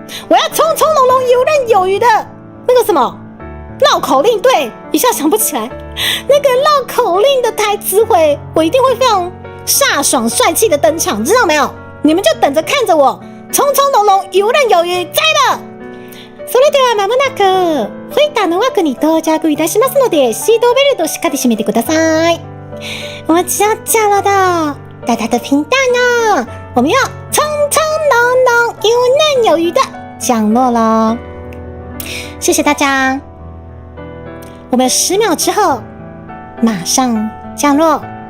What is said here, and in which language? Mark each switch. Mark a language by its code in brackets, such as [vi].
[zh] 我要匆匆隆隆游刃有余的那个什么绕口令，对，一下想不起来那个绕口令的台词回，我一定会非常飒爽帅气的登场，知道没有？你们就等着看着我匆匆隆隆游刃有余，在了。 [ja] それではまもなくフェイターの枠に到着いたしますので、シートベルトしっかり締めてください。 [zh] 我们要降落到大家的频道呢，我们要匆匆隆隆游刃有余的降落咯。谢谢大家，我们10秒之后马上降落。